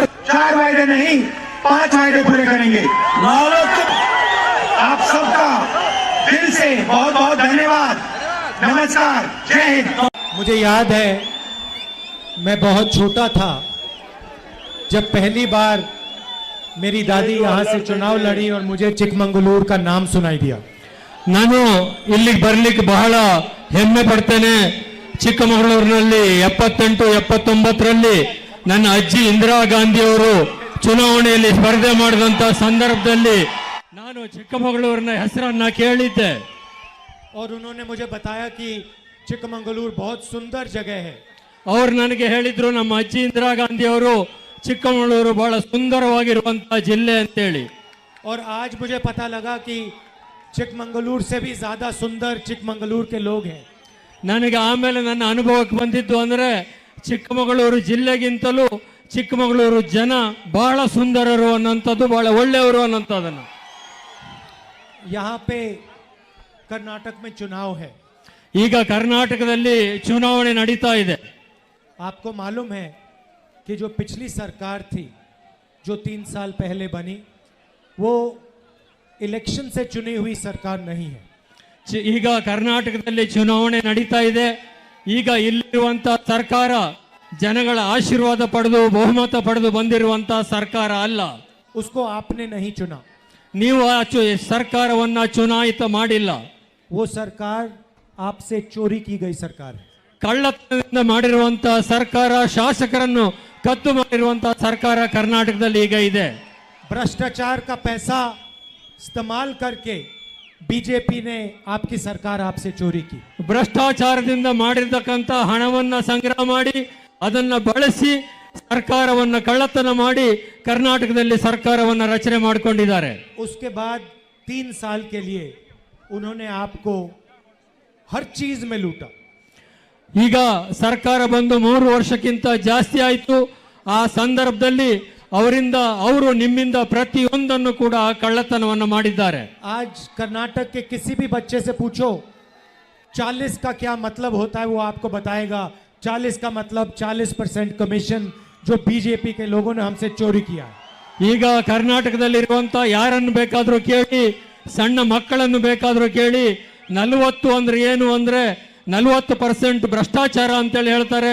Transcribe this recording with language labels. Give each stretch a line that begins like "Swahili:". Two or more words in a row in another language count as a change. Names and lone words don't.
Hindi: 4 वायदे नहीं, 5 वायदे पूरे करेंगे। आप सबका दिल से बहुत बहुत धन्यवाद। नमस्कार, जय हिंद। मुझे याद है, मैं बहुत छोटा था जब पहली बार मेरी दादी यहाँ से चुनाव लड़ी और मुझे चिकमंगलूर का नाम सुनाई दिया।
Kannada: ನಾನು ಇಲ್ಲಿಗೆ ಬರ್ಲಿಕ್ಕೆ ಬಹಳ ಹೆಮ್ಮೆ ಪಡ್ತೇನೆ. ಚಿಕ್ಕಮಗಳೂರಿನಲ್ಲಿ 78-79ರಲ್ಲಿ ನನ್ನ ಅಜ್ಜಿ ಇಂದಿರಾ ಗಾಂಧಿ ಅವರು ಚುನಾವಣೆಯಲ್ಲಿ ಸ್ಪರ್ಧೆ ಮಾಡಿದಂತ ಸಂದರ್ಭದಲ್ಲಿ ನಾನು ಚಿಕ್ಕಮಗಳೂರಿನ ಹೆಸರನ್ನ ಕೇಳಿದ್ದೆ.
Hindi: और उन्होंने मुझे बताया कि चिकमंगलूर बहुत सुंदर जगह है।
Kannada: ಅವರು ನನಗೆ ಹೇಳಿದ್ರು, ನಮ್ಮ ಅಜ್ಜಿ ಇಂದಿರಾ ಗಾಂಧಿ ಅವರು ಚಿಕ್ಕಮಗಳೂರು ಬಹಳ ಸುಂದರವಾಗಿರುವಂತಹ ಜಿಲ್ಲೆ ಅಂತೇಳಿ.
Hindi: और आज मुझे पता लगा कि चिकमंगलूर से भी ज्यादा सुंदर चिकमंगलूर के लोग हैं।
Kannada: ನನಗೆ ಆಮೇಲೆ ನನ್ನ ಅನುಭವಕ್ಕೆ ಬಂದಿದ್ದು ಅಂದ್ರೆ ಚಿಕ್ಕಮಗಳೂರು ಜಿಲ್ಲೆಗಿಂತಲೂ ಚಿಕ್ಕಮಗಳೂರು ಜನ ಬಹಳ ಸುಂದರರು ಅನ್ನೋಂಥದ್ದು, ಬಹಳ ಒಳ್ಳೆಯವರು ಅನ್ನೋಂಥದ್ದನ್ನು.
Hindi: यहाँ पे कर्नाटक में चुनाव है।
Kannada: ಈಗ ಕರ್ನಾಟಕದಲ್ಲಿ ಚುನಾವಣೆ ನಡೀತಾ ಇದೆ.
Hindi: आपको मालूम है कि जो पिछली सरकार थी, जो 3 साल पहले बनी, वो इलेक्शन से चुनी हुई सरकार नहीं है।
Kannada: ಈಗ ಕರ್ನಾಟಕದಲ್ಲಿ ಚುನಾವಣೆ ನಡೀತಾ ಇದೆ. ಈಗ ಇಲ್ಲಿರುವಂತಹ ಸರ್ಕಾರ ಜನಗಳ ಆಶೀರ್ವಾದ ಪಡೆದು ಬಹುಮತ ಪಡೆದು ಬಂದಿರುವಂತಹ ಸರ್ಕಾರ ಅಲ್ಲ.
Hindi: उसको आपने नहीं चुना।
Kannada: ನೀವು ಆ ಸರ್ಕಾರವನ್ನ ಚುನಾಯಿತ ಮಾಡಿಲ್ಲ.
Hindi: वो सरकार आपसे चोरी की गई सरकार है।
Kannada: ಕಳ್ಳತನದಿಂದ ಮಾಡಿರುವಂತಹ ಸರ್ಕಾರ, ಶಾಸಕರನ್ನು ಕದ್ದು ಮಾಡಿರುವಂತಹ ಸರ್ಕಾರ ಕರ್ನಾಟಕದಲ್ಲಿ ಈಗ ಇದೆ.
Hindi: भ्रष्टाचार का पैसा इस्तेमाल करके बीजेपी ने आपकी सरकार आपसे चोरी की।
Kannada: ಭ್ರಷ್ಟಾಚಾರದಿಂದ ಮಾಡಿರ್ತಕ್ಕಂಥ ಹಣವನ್ನ ಸಂಗ್ರಹ ಮಾಡಿ ಅದನ್ನ ಬಳಸಿ ಸರ್ಕಾರವನ್ನ ಕಳ್ಳತನ ಮಾಡಿ ಕರ್ನಾಟಕದಲ್ಲಿ ಸರ್ಕಾರವನ್ನ ರಚನೆ ಮಾಡಿಕೊಂಡಿದ್ದಾರೆ.
Hindi: उसके बाद 3 साल के लिए उन्होंने आपको हर चीज में लूटा।
Kannada: ಈಗ ಸರ್ಕಾರ ಬಂದು 3 ವರ್ಷಕ್ಕಿಂತ ಜಾಸ್ತಿ ಆಯಿತು. ಆ ಸಂದರ್ಭದಲ್ಲಿ ಅವರು ನಿಮ್ಮಿಂದ ಪ್ರತಿಯೊಂದನ್ನು ಕೂಡ ಕಳ್ಳತನವನ್ನು ಮಾಡಿದ್ದಾರೆ.
Hindi: आज कर्नाटक के किसी भी बच्चे से पूछो 40 का क्या मतलब होता है, वो आपको बताएगा 40 का मतलब 40% कमीशन जो बीजेपी के लोगों ने हमसे चोरी किया है।
Kannada: ಈಗ ಕರ್ನಾಟಕದಲ್ಲಿರುವಂತ ಯಾರನ್ನು ಬೇಕಾದ್ರೂ ಕೇಳಿ, ಸಣ್ಣ ಮಕ್ಕಳನ್ನು ಬೇಕಾದ್ರೂ ಕೇಳಿ, 40 ಅಂದ್ರೆ ಏನು ಅಂದ್ರೆ 40% ಭ್ರಷ್ಟಾಚಾರ ಅಂತೇಳಿ ಹೇಳ್ತಾರೆ.